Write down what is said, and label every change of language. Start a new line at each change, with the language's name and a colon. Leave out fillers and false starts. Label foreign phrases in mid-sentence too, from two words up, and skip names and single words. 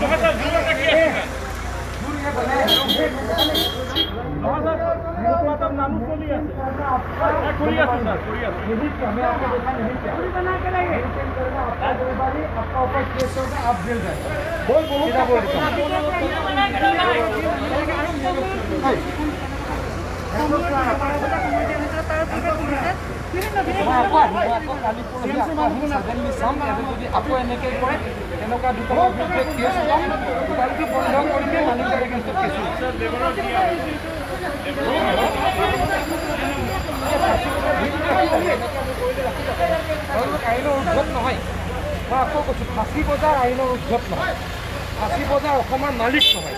Hindi: आपका ऊपर केस होगा आप जेल जाएगा
Assamese: आपको এনেকে কৰে এনেকুৱা দোকানৰ বিৰুদ্ধে কেছ ল'ম দোকানটো বন্ধ কৰিলে মালিকৰ এগেইনষ্টত কেছ আইনৰ উৰ্ধত নহয় মই আকৌ কৈছোঁ ফাঁচী বজাৰ আইনৰ উৰ্ধত নহয় ফাঁচী বজাৰ অসমৰ মালিক নহয়